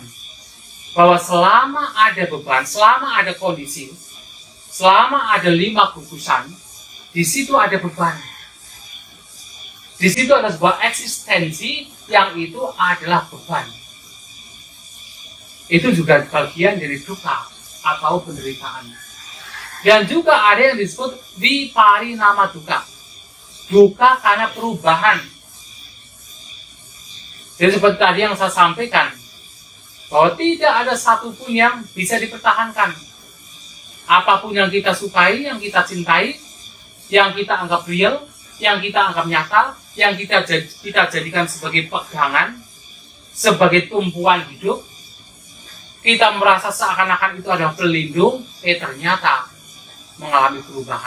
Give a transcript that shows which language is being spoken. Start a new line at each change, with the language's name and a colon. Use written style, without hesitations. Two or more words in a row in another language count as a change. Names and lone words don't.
Indonesian: Bahwa selama ada beban, selama ada kondisi, selama ada 5 gugusan, di situ ada beban. Di situ ada sebuah eksistensi yang itu adalah beban. Itu juga bagian dari dukkha atau penderitaan. Dan juga ada yang disebut
Pali: viparinama dukkha.
Indonesian: Dukkha karena perubahan. Jadi seperti tadi yang saya sampaikan, bahwa tidak ada satupun yang bisa dipertahankan. Apapun yang kita sukai, yang kita cintai, yang kita anggap real, yang kita anggap nyata, yang kita jadikan sebagai pegangan, sebagai tumpuan hidup, kita merasa seakan-akan itu adalah pelindung, ternyata mengalami perubahan.